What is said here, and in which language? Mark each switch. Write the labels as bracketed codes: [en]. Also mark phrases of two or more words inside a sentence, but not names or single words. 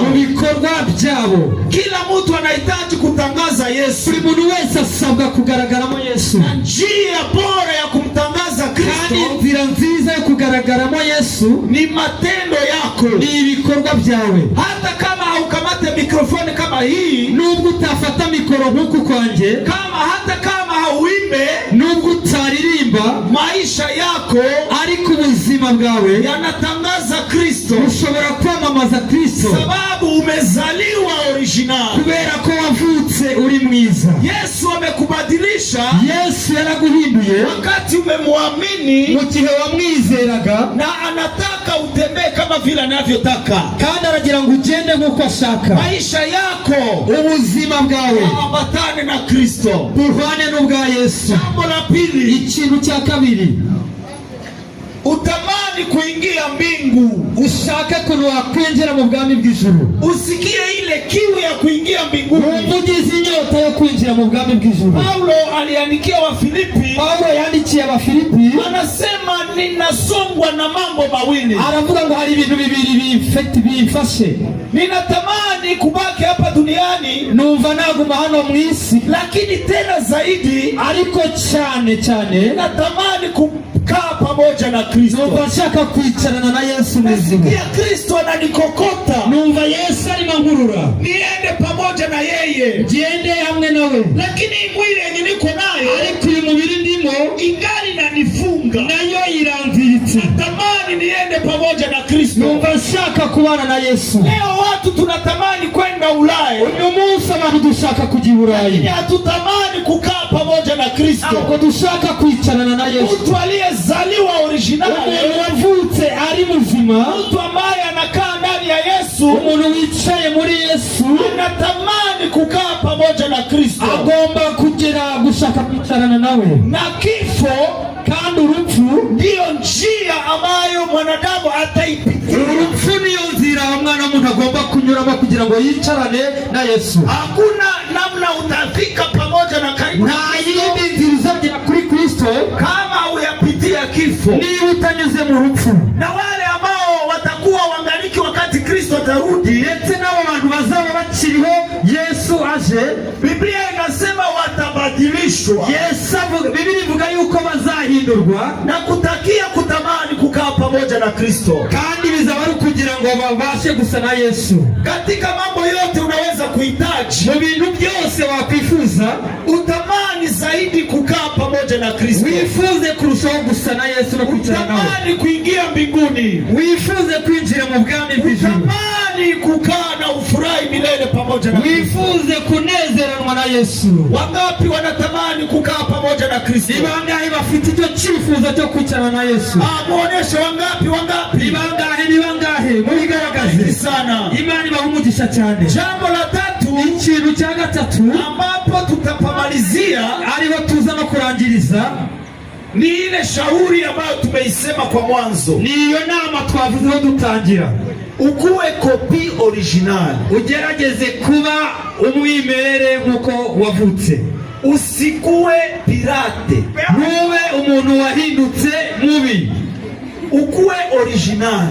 [rw] mu bikorwa byabo. [sw] Kila mtu anahitaji kutangaza Yesu. [rw] Buri muntu wese asabwa kugaragaramo Yesu. [sw] Na njia bora ya kumtangaza Kristo, [rw] kandi inzira nziza yo kugaragaramo Yesu [sw] ni matendo yako, [rw] ni ibikorwa byawe. [sw] hata kama haukamate mikrofoni kama hii, [rw] nubwo utafata mikoro nk'uku kwanjye, [sw] hata kama hauimbe, [rw] nubwo utaririmba, [sw] maisha yako [rw] ariko ubuzima bwawe [sw] yanatangaza Kristo, [rw] ushobora kwamamaza Kristo, [sw] sababu umezaliwa original, [rw] kubera ko wavutse uri mwiza. [sw] Yesu amekubadilisha. [rw] Yesu yaraguhinduye [sw] wakati umemwamini, [rw] mu gihe wamwizeraga, [sw] na anataka utembee kama vile anavyotaka, [rw] kandi aragira ngo ugende nk'uko ashaka. [sw] maisha yako, [rw] ubuzima bwawe [sw] ambatane na Kristo, [rw] buhwane n'ubwa Yesu. [sw] Jambo la pili, [rw] ikintu cya kabiri, [sw] utamani kuingia mbingu. [rw] ushake kuntu wakwinjira mu bwami bw'ijuru. [sw] Usikie ile kiu ya kuingia mbinguni. [rw] ugize inyota yo kwinjira mu bwami bw'ijuru. [sw] Paulo aliandikia Wafilipi, [rw] Paulo yandikiye Abafilipi, [sw] anasema ninasongwa na mambo mawili. [rw] aravuga ngo hari ibintu bibiri bimfashe. [sw] Ninatamani kubaki hapa duniani, [rw] numva naguma hano mu isi, [sw] lakini tena zaidi, [rw] ariko cyane [sw] natamani kukaa pamoja na Kristo. [rw] numva nshaka kwicarana na Yesu muzima. [sw] Nasikia Kristo ananikokota, [rw] numva Yesu arimo nkurura, [sw] niende pamoja na yeye, [rw] ngende hamwe nawe. [sw] lakini mwili yenye niko nayo, [rw] ariko uyu mubiri ndimo [sw] ingali nanifunga, [rw] nayo iranziritse. [sw] natamani niende pamoja na Kristo. [rw] numva nshaka kubana na Yesu. [sw] Leo watu tunatamani kwenda Ulaya, [rw] uyu munsi abantu dushaka kujya i Burayi, [sw] lakini hatutamani kukaa pamoja na Kristo. [rw] ntabwo dushaka kwicarana na Yesu. [sw] Mtu aliyezaliwa original, [rw] umuntu wavutse ari muzima, [sw] mtu ambaye anakaa ndani ya Yesu, [rw] umuntu wicaye muri Yesu, [sw] anatamani kukaa pamoja na Kristo. [rw] agomba kugera gushaka kwicarana nawe. [sw] Na kifo [rw] kandi urupfu [sw] ndiyo njia ambayo mwanadamu ataipitia. [rw] urupfu niyo nzira umwana w'umuntu agomba kunyuramo kugira ngo yicarane na Yesu. [sw] Hakuna namna utafika pamoja na karibu, [rw] nta yindi nzira uzagera kuri Kristo [sw] kama uyapitia kifo. [rw] niba utanyuze mu rupfu. [sw] Na wale ambao watakuwa wangaliki wakati Kristo atarudi, [rw] ndetse n'abo bantu bazaba bakiriho Yesu aje, [sw] Biblia inasema watabadilishwa. [rw] Biblia ivuga yuko bazahindurwa [sw] na kutakia kutamani kukaa pamoja na Kristo, [rw] kandi bizaba ari kugira ngo babashe gusa na Yesu. [sw] Katika mambo yote unaweza kuhitaji, [rw] mu bintu byose wakwifuza, [sw] utamani zaidi kukaa pamoja na Kristo, [rw] wifuze kurushaho gusa na Yesu no kwicara nawe, [sw] utamani kuingia mbinguni, [rw] wifuze kwinjira mu bwami bw'ijuru, [sw] utamani kukaa na ufurahi milele pamoja na Kristo, [rw] wifuze kunezeranwa na Yesu. [sw] Wangapi wanatamani kukaa pamoja na Kristo? [rw] Ni bangahe bafite icyo cyifuzo cyo kwicara na Yesu? [sw] Muoneshe wangapi? [rw] Ni bangahe mubigaragaze [sw] sana. [rw] Imana ibahumugisha cyane. [sw] Jambo la tatu, [rw] ikintu cya gatatu [sw] ambapo tutapamalizia, [rw] ariho tuza no kurangiriza, [sw] ni ile shauri ambayo tumeisema kwa mwanzo. [rw] Niyo nama twavuzeho dutangira. [sw] Ukuwe kopi original, [rw] ugerageze kuba umwimerere nkuko wavutse. [sw] Usikuwe pirate, [rw] ntube umuntu wahindutse mubi. [sw] Ukuwe original,